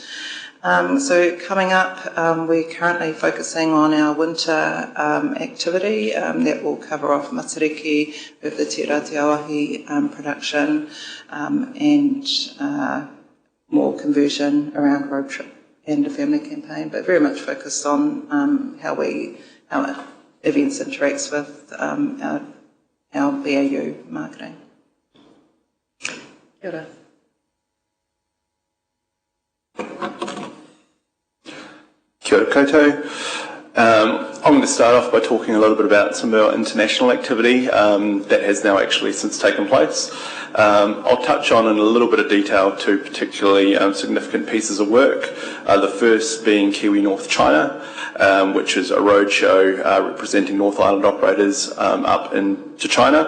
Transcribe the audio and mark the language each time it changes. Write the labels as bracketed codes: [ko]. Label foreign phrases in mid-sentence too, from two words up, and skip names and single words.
[en] So coming up, we're currently focusing on our winter activity that will cover off Matariki with the Te Rā Te Awahi production and more conversion around road trip and a family campaign, but very much focused on how events interacts with our BAU marketing. [mi] Kia ora. Kia ora koutou. [en] I'm going to start off by talking a little bit about some of our international activity that has now actually since taken place. I'll touch on in a little bit of detail two particularly significant pieces of work. The first being Kiwi North China, which is a roadshow representing North Island operators up into China.